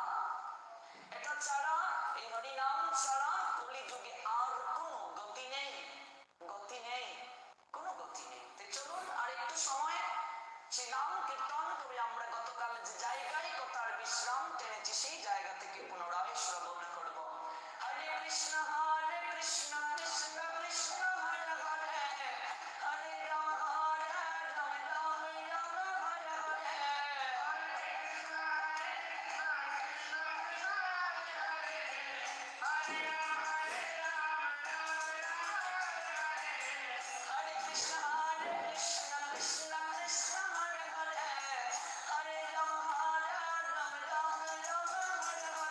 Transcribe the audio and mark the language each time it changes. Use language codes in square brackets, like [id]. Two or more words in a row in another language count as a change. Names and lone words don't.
[bn] এটা ছাড়া, এই হরিনাম ছাড়া কলিযুগে আর কোনো গতি নেই, গতি নেই, কোনো গতি নেই। তো চলুন আর একটু সময় সেই নাম কীর্তন করে আমরা গতকাল যে জায়গায় কথার বিশ্রাম টেনেছি সেই জায়গা থেকে পুনরায় শ্রবণ করব। [sa] হরে কৃষ্ণ কৃষ্ণ কৃষ্ণ হরে হরে, হরে রাম রাম রাম হরে হরে। Hare Krishna Krishna Krishna Hare Hare, Hare Ram Ram Hare